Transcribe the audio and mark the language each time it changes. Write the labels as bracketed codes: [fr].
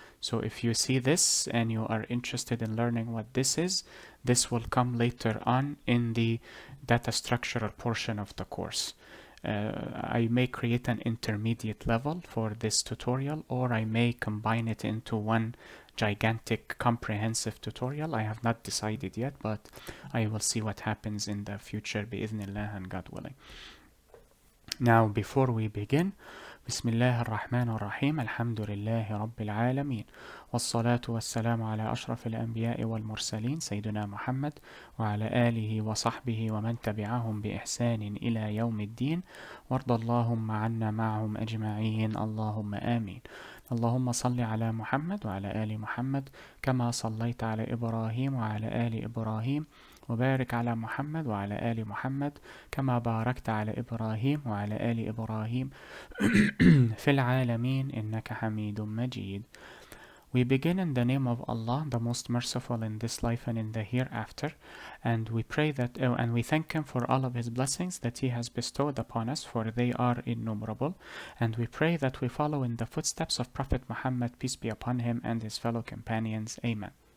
[en] So if you see this and you are interested in learning what this is, this will come later on in the data structural portion of the course. I may create an intermediate level for this tutorial, or I may combine it into one gigantic comprehensive tutorial. I have not decided yet, but I will see what happens in the future bi'idhnillah and God willing. Now before we begin, [ar] بسم الله الرحمن الرحيم الحمد لله رب العالمين والصلاة والسلام على أشرف الأنبياء والمرسلين سيدنا محمد وعلى آله وصحبه ومن تبعهم بإحسان إلى يوم الدين وارض اللهم عنا معهم أجمعين اللهم آمين. اللهم صل على محمد وعلى آل محمد كما صليت على إبراهيم وعلى آل إبراهيم وبارك على محمد وعلى آل محمد كما باركت على إبراهيم وعلى آل إبراهيم في العالمين إنك حميد مجيد. [en] We begin in the name of Allah, the most merciful in this life and in the hereafter, and we pray that and we thank Him for all of His blessings that He has bestowed upon us, for they are innumerable, and we pray that we follow in the footsteps of Prophet Muhammad, peace be upon him, and his fellow companions. Amen.